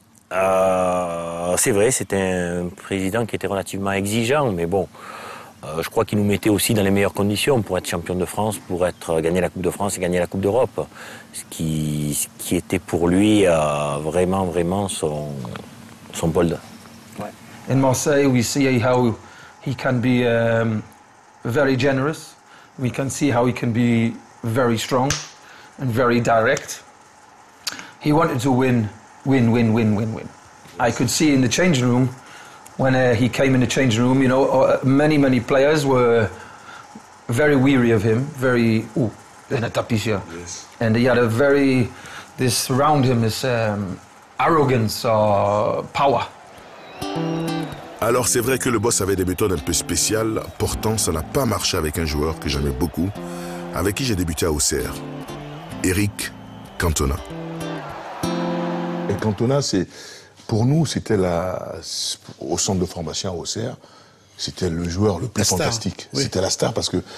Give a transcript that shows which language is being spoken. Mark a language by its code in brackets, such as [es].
[fr] C'est vrai, c'était un président qui était relativement exigeant, mais bon, je crois qu'il nous mettait aussi dans les meilleures conditions pour être champion de France, pour gagner la Coupe de France et gagner la Coupe d'Europe. Ce qui était pour lui vraiment son bol. [en] In Marseille, we see how he can be very generous. We can see how he can be very strong and very direct. He wanted to win. I could see in the changing room when he came in the changing room, you know, many players were very weary of him, very yes. And he had this around him, this arrogance or power. [fr] Alors c'est vrai que le boss avait des méthodes un peu spéciales, pourtant ça n'a pas marché avec un joueur que j'aimais beaucoup, avec qui j'ai débuté à Auxerre, Eric Cantona. Et Cantona, pour nous, c'était au centre de formation à Auxerre, c'était le joueur le plus fantastique. Oui. C'était la star parce que.